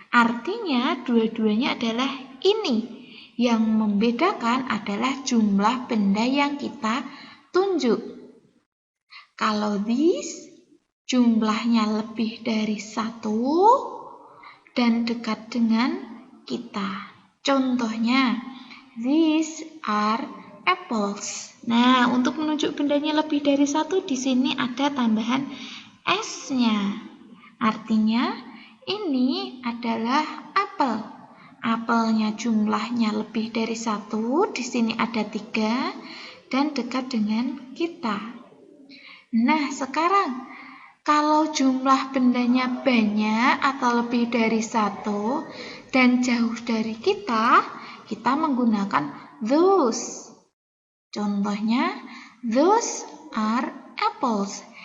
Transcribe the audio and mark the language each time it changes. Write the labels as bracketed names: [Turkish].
[Indonesian] Artinya dua-duanya adalah ini. Yang membedakan adalah jumlah benda yang kita tunjuk. Kalau this jumlahnya lebih dari satu dan dekat dengan kita. Contohnya, [English] these are apples. [Indonesian] Nah, untuk menunjuk bendanya lebih dari satu, di sini ada tambahan S-nya. Artinya, ini adalah apel. Apelnya jumlahnya lebih dari satu, di sini ada 3, dan dekat dengan kita. Nah, sekarang, kalau jumlah bendanya banyak atau lebih dari satu, dan jauh dari kita menggunakan those. Contohnya, [English] those are apples.